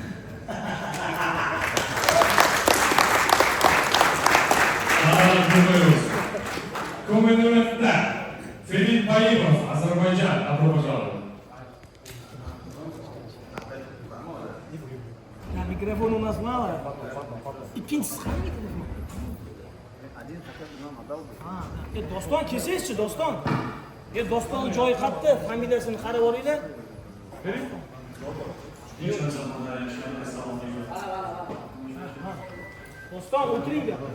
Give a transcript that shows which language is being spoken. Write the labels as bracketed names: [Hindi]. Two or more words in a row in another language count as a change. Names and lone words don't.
[Russian] Комментарий. Филипп Баимов, Азербайджан. Добро пожаловать. Микрофон у нас мало. И пинс. [Uzbek] Doston kelsangiz-chi, Doston. Doston joyi qayerda? Familiyasini qarab olinglar. Doston, o'tiringlar.